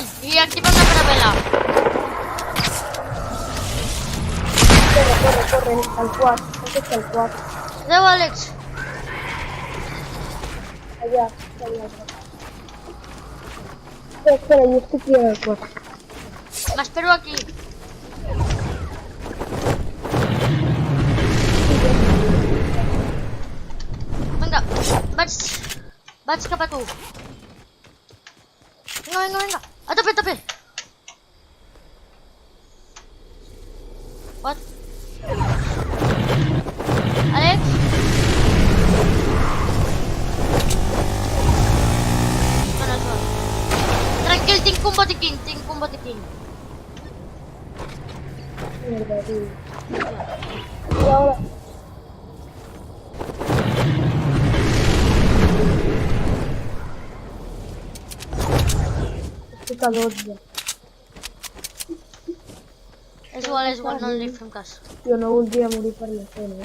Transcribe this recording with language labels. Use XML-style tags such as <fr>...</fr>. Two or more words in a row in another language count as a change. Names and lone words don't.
<ca>I activem la caravela. Corre, al 4.</ca> <es>Este es el 4.</es> <ca>Adéu, Àlex.</ca> <es>Allá. Espera, yo estoy aquí en el 4.</es> <ca>M'espero aquí. Vinga, vaig cap a tu. Vinga. A tope. What? Àlex? Bueno, és bo. Tranquil, tinc un botiquín.</ca> <es>Mierda, tío. Y ahora...</es> <ca>Estic a 12. És igual, no li fem cas. Jo no voldria morir per la feina.</ca>